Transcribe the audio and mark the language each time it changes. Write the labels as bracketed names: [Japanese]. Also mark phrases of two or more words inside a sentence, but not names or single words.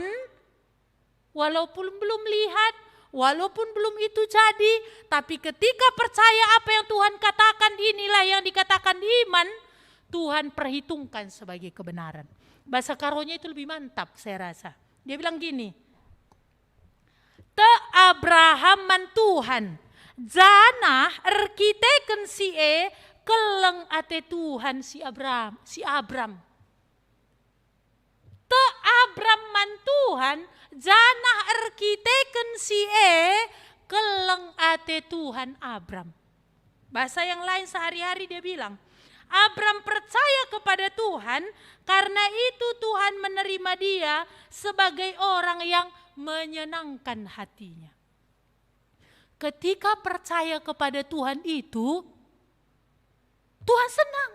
[Indonesian] Walaupun belum lihat, walaupun belum itu jadi, tapi ketika percaya apa yang Tuhan katakan, inilah yang dikatakan iman, Tuhan perhitungkan sebagai kebenaran. Bahasa Karonya itu lebih mantap saya rasa. Dia bilang gini, [Batak Karo] te Abrahaman Tuhan, janah erkiteken si keleng ate Tuhan si Abram. Te Abraman Tuhan, janah erkiteken si keleng ate Tuhan Abram. [Indonesian] Bahasa yang lain sehari-hari dia bilang, Abram percaya kepada Tuhan, karena itu Tuhan menerima dia sebagai orang yang menyenangkan hatinya. Ketika percaya kepada Tuhan itu, Tuhan senang.